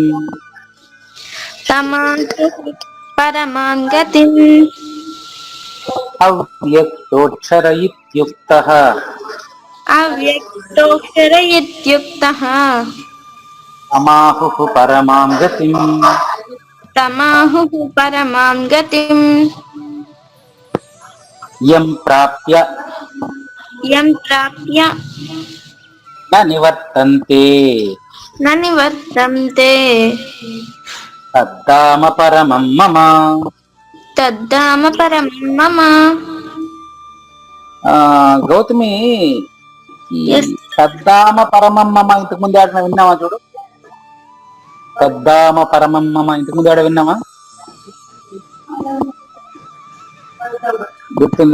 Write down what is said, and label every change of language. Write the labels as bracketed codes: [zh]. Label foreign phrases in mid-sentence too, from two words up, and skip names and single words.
[sa] तमाहुः परमां गतिं अव्यक्तोऽक्षर इत्युक्तः अव्यक्तोऽक्षर इत्युक्तः तमाहुः परमां गतिं तमाहुः परमां गतिं यं प्राप्य न निवर्तन्ते न निवर्तन्ते तद्धाम परमं मम. तद्धाम परमं मम. [te] గౌతమి ఈ [en] Yes. [sa] तद्धाम परमं मम [te] ఇంతకు ముందు ఆడిన విన్నావా? చూడు, [sa] तद्धाम परमं मम [te] ఇంతకు ముందు ఆడ విన్నావా? గుర్తుందా?